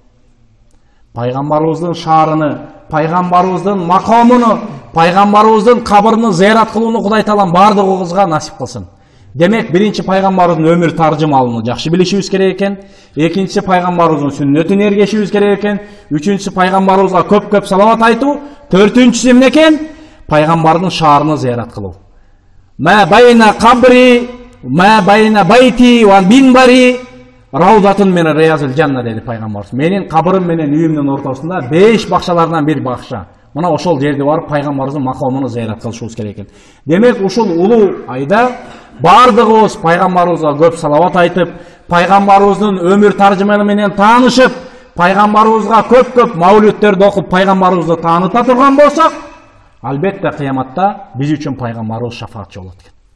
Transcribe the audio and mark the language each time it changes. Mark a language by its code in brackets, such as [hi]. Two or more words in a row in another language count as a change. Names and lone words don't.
[ky] Пайгамбарыбыздын шаарыны, пайгамбарыбыздын макамын, пайгамбарыбыздын кабырын зыярат кылууну Кудай Таалам бардыгыбызга насип кылсын. Демек, биринчи пайгамбарыбыздын өмүр таржымалын жакшы билишибиз керек экен. Экинчиси пайгамбарыбыздын сүннөтүн эргешибиз керек экен. Үчүнчүсү пайгамбарыбызга көп салават айтуу. Төртүнчүсү эмне экен? Пайгамбардын шаарына зыярат кылуу. [ar] ما بين قبري، ما بين بيتي ومنبري روضة من رياض الجنة деди пайгамбарыбыз. [ky] Менин кабырым менен үйүмдүн ортосунда 5 бакчалардан бир бакча. Мына ошол жерде барып пайгамбарыбыздын макамын зыярат кылышыбыз керек экен. Демек, ушул улуу айда бардыгыбыз пайгамбарыбызга көп салават айтып, пайгамбарыбыздын өмүр таржымалы менен таанышып, пайгамбарыбызга көп маулүттерди окуп, пайгамбарыбызды тааныта турган болсок, албетте кыяматта биз үчүн пайгамбарыбыз шафаатчы болот экен.